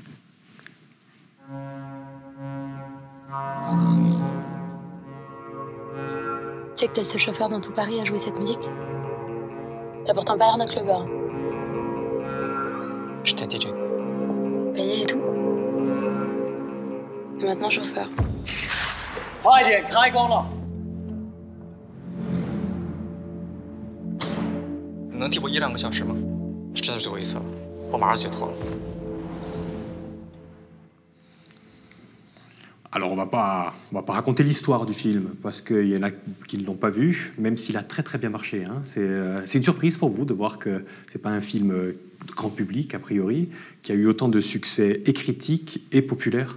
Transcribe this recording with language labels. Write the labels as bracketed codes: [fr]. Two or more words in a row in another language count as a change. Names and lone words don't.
[fr] Tu sais que t'es le seul chauffeur dans tout Paris à jouer cette musique? T'as pourtant pas l'air d'un clubbeur. J'étais DJ. Payé et tout. Et maintenant chauffeur. [zh] 快点，开工了！你能替我1-2个小时吗？这真的是最后一次了，我马上解脱了。 [fr] Alors, on va pas raconter l'histoire du film, parce qu'il y en a qui ne l'ont pas vu, même s'il a très très bien marché. Hein. C'est une surprise pour vous de voir que c'est pas un film grand public, a priori, qui a eu autant de succès et critique et populaire.